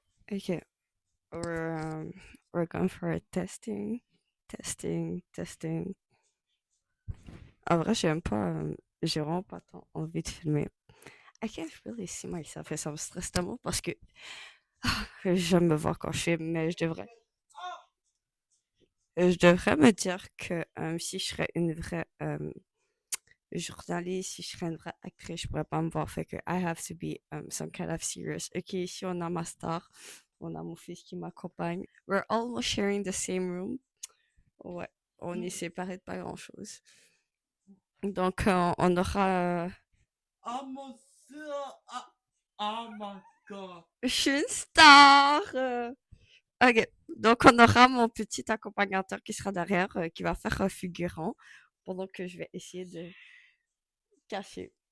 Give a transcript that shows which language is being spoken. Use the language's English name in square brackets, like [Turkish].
[English] Okay, we're going for a testing. Testing. [French] En vrai, j'ai vraiment pas tant envie de filmer. [English] I can't really see myself [French] et ça me stresse tellement parce que j'aime me voir quand je filme, mais je devrais me dire que si je serais une vraie journaliste, si je serais une vraie actrice, je pourrais pas me voir. Fait que [English] I have to be some kind of serious. [French] Ok, ici on a ma star, on a mon fils qui m'accompagne. [English] We're almost sharing the same room. [French] Ouais, on est séparés de pas grand-chose. Donc on aura... Oh, mon soeur. [English] Oh, my God. [French] Je suis une star! Ok, donc on aura mon petit accompagnateur qui sera derrière, qui va faire un figurant pendant que je vais essayer de cacher.